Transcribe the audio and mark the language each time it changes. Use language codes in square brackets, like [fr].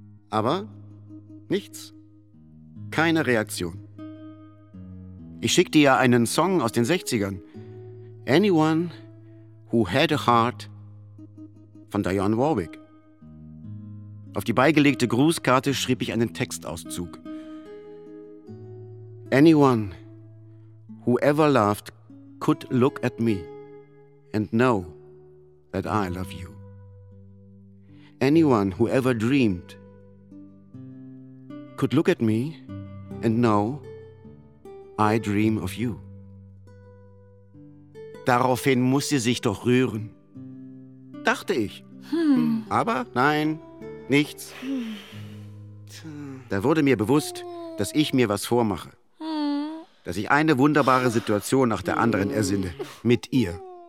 [de] Aber nichts. Keine Reaktion. Ich schickte ihr einen Song aus den 60ern. Anyone Who Had a Heart von Dionne Warwick. Auf die beigelegte Grußkarte schrieb ich einen Textauszug. [en] Anyone who ever loved could look at me and know that I love you. Anyone who ever dreamed could look at me and know I dream of you. [de] Daraufhin muss sie sich doch rühren, dachte ich. Aber nein, nichts. Da wurde mir bewusst, dass ich mir was vormache. Dass ich eine wunderbare Situation nach der anderen ersinne, mit ihr.